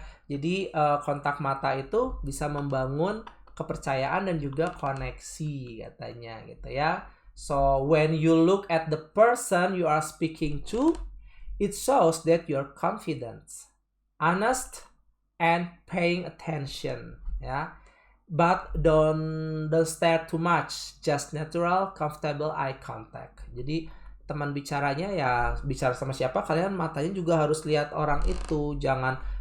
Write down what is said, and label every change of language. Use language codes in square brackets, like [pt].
[id] Jadi kontak mata itu bisa membangun kepercayaan dan juga koneksi katanya gitu ya. [en] So when you look at the person you are speaking to, it shows that you're confident, honest, and paying attention ya. But don't stare too much, just natural, comfortable eye contact. [id] Jadi teman bicaranya ya bicara sama siapa, kalian matanya juga harus lihat orang itu, jangan